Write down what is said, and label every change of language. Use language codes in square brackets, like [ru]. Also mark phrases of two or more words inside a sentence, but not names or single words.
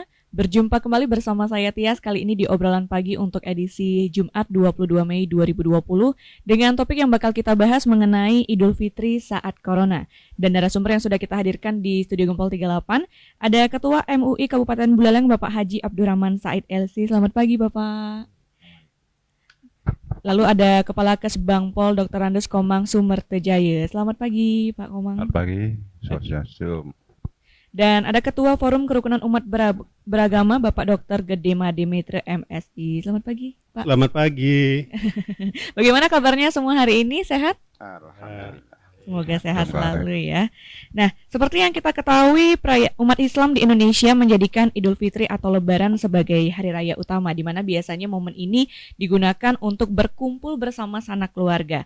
[id] Berjumpa kembali bersama saya Tias kali ini di obrolan pagi untuk edisi Jumat 22 Mei 2020 dengan topik yang bakal kita bahas mengenai Idul Fitri saat Corona. Dan narasumber yang sudah kita hadirkan di Studio Gempol 38 ada Ketua MUI Kabupaten Buleleng Bapak Haji Abdurrahman Said LC. Selamat pagi Bapak. Lalu ada Kepala Kesbangpol Dr. Andes Komang Sumertejaya. Selamat pagi Pak Komang. Selamat pagi, Swastiastu. Dan ada Ketua Forum Kerukunan Umat Beragama Bapak Dr. Gede Made Maitre MSI. Selamat pagi Pak. Selamat pagi. Bagaimana kabarnya semua hari ini? Sehat? Alhamdulillah. Semoga sehat selalu ya. Nah, seperti yang kita ketahui, umat Islam di Indonesia menjadikan Idul Fitri atau Lebaran sebagai hari raya utama, di mana biasanya momen ini digunakan untuk berkumpul bersama sanak keluarga.